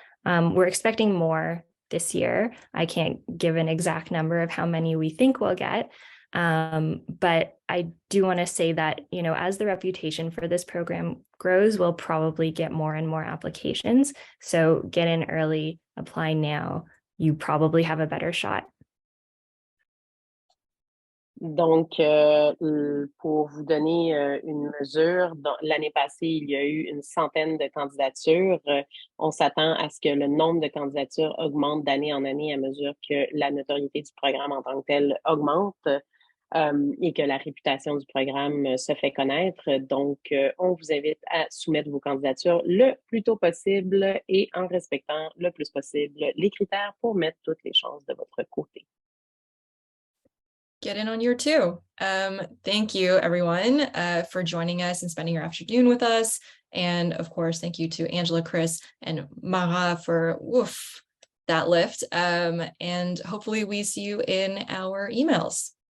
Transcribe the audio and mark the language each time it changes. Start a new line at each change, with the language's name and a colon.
English: We're expecting more this year. I can't give an exact number of how many we think we'll get. But I do want to say that, you know, as the reputation for this program grows, we'll probably get more and more applications. So get in early, apply now. You probably have a better shot.
French: Donc, pour vous donner une mesure, l'année passée, il y a eu une centaine de candidatures. On s'attend à ce que le nombre de candidatures augmente d'année en année à mesure que la notoriété du programme en tant que tel augmente et que la réputation du programme se fait connaître. Donc, on vous invite à soumettre vos candidatures le plus tôt possible et en respectant le plus possible les critères pour mettre toutes les chances de votre côté.
English: Get in on year 2. Thank you, everyone, for joining us and spending your afternoon with us. And of course, thank you to Angela, Chris, and Mara for that lift. And hopefully we see you in our emails.